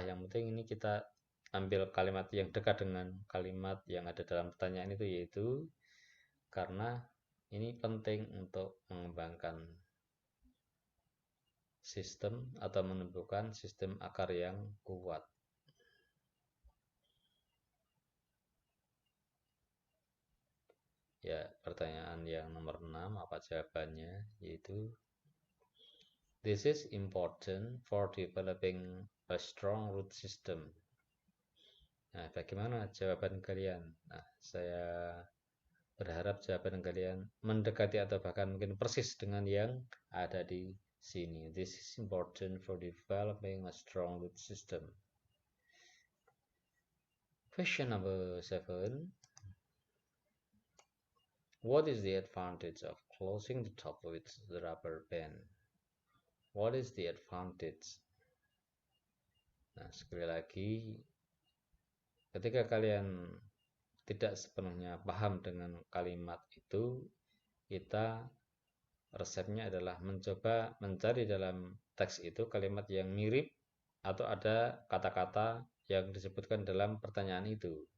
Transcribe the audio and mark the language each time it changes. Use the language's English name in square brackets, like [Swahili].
[Indonesian] Yang penting ini kita ambil kalimat yang dekat dengan kalimat yang ada dalam pertanyaan itu, yaitu karena ini penting untuk mengembangkan sistem atau menumbuhkan sistem akar yang kuat. Ya, pertanyaan yang nomor 6, apa jawabannya? Yaitu, [English] this is important for developing a strong root system. [Indonesian] Nah, bagaimana jawaban kalian? Nah, saya berharap jawaban kalian mendekati atau bahkan mungkin persis dengan yang ada di sini. [English] This is important for developing a strong root system. Question number 7. What is the advantage of closing the top with the rubber band? What is the advantage? [Indonesian] Nah, sekali lagi, ketika kalian tidak sepenuhnya paham dengan kalimat itu, kita resepnya adalah mencoba mencari dalam teks itu kalimat yang mirip atau ada kata-kata yang disebutkan dalam pertanyaan itu.